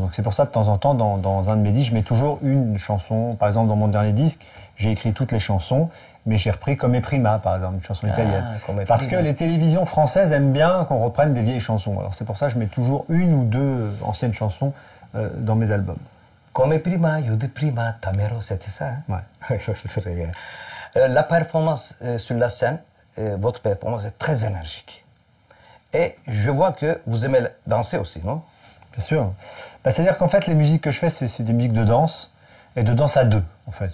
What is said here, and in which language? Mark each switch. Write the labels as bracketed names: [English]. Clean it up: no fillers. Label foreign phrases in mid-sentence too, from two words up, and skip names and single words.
[French] Donc c'est pour ça que de temps en temps, dans un de mes disques, je mets toujours une chanson. Par exemple, dans mon dernier disque, j'ai écrit toutes les chansons, mais j'ai repris Come Prima, par exemple, une chanson italienne. Parce que les télévisions françaises aiment bien qu'on reprenne des vieilles chansons. Alors c'est pour ça que je mets toujours une ou deux anciennes chansons dans mes albums. [Italian] Come prima, io di prima, Tamero, [French] c'était ça, hein? Ouais. La performance sur la scène, votre performance est très énergique. Et je vois que vous aimez danser aussi, non? Bien sûr. C'est-à-dire qu'en fait, les musiques que je fais, c'est des musiques de danse, et de danse à deux, en fait.